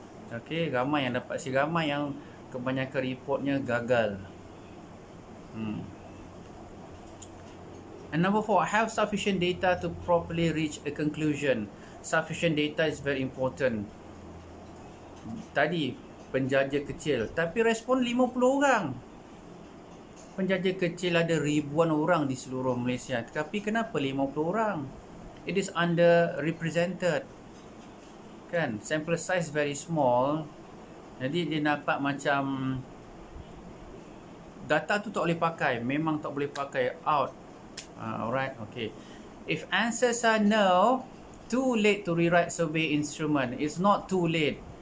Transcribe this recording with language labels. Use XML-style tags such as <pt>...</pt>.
<ms>Okay, ramai yang dapat C, ramai yang kebanyakan reportnya gagal.</ms> <en>And number 4, have sufficient data to properly reach a conclusion. Sufficient data is very important.</en> <ms>Tadi penjaja kecil, tapi respon 50 orang. Penjaja kecil ada ribuan orang di seluruh Malaysia, tapi kenapa 50 orang?</ms> <en>It is underrepresented. Kan, sample size very small.</en> <ms>Jadi dia nampak macam data tu tak boleh pakai, memang tak boleh pakai,</ms> <en>out. Alright, okay. If answers are no, too late to rewrite survey instrument. It's not too late.</en>